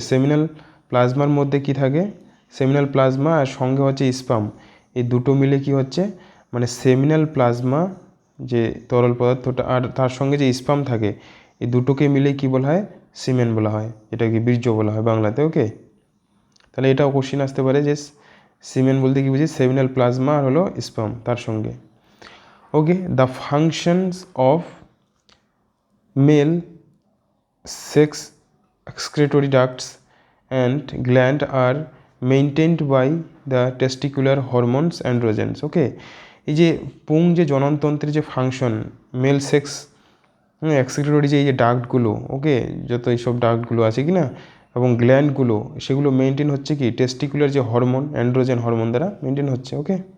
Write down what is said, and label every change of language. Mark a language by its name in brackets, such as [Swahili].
[Bangla] Seminal প্লাজমার মধ্যে কি থাকে, সেমিনাল প্লাজমা আর সঙ্গে হচ্ছে স্পার্ম, এই দুটো মিলে কি হচ্ছে, মানে সেমিনাল প্লাজমা যে তরল পদার্থটা আর তার সঙ্গে যে স্পার্ম থাকে, এই দুটোকে মিলে কি বলা হয়, সিমেন বলা হয়, এটাকে বীর্য বলা হয় বাংলাতে, ওকে। তাহলে এটাও কোশ্চিন আসতে পারে যে সিমেন বলতে কি বুঝি, সেমিনাল প্লাজমা আর হলো স্পার্ম তার সঙ্গে, ওকে। [English] The functions of male sex excretory ducts and gland are maintained by the testicular hormones androgens, okay. [Bangla] এই যে পুং যে জননতন্ত্রের যে ফাংশন, মেল সেক্স এক্সক্রিটরি যে এই যে ডাক্টগুলো, ওকে যত এইসব ডাক্টগুলো আছে কি না, এবং গ্ল্যান্ডগুলো, সেগুলো মেনটেন হচ্ছে কি টেস্টিকুলার যে হরমোন, অ্যান্ড্রোজেন হরমোন দ্বারা মেনটেন হচ্ছে, ওকে।